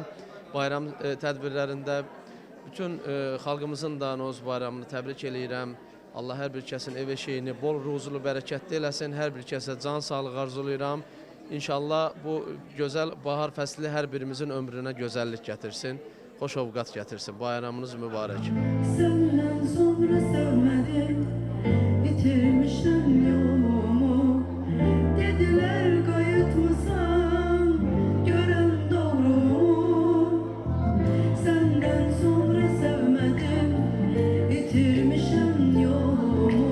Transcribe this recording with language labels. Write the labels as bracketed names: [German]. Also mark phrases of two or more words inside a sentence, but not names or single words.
[Azerbaijani] Bayram tədbirlərində bütün xalqımızın da Novruz bayramını təbrik eləyirəm. Allah hər bir kəsin ev eşiyini bol ruzulu, bərəkətli eləsin. Hər bir kəsə can sağlığı arzulayıram. İnşallah bu gözəl bahar fəsli hər birimizin ömrünə gözəllik gətirsin, xoş ovqat gətirsin. Bayramınız mübarək. [Turkish] Senden sonra sevmedim, bitirmişim yolumu. Dediler kayıt mısın, gören doğru mu? Senden sonra sevmedim, bitirmişim yolumu.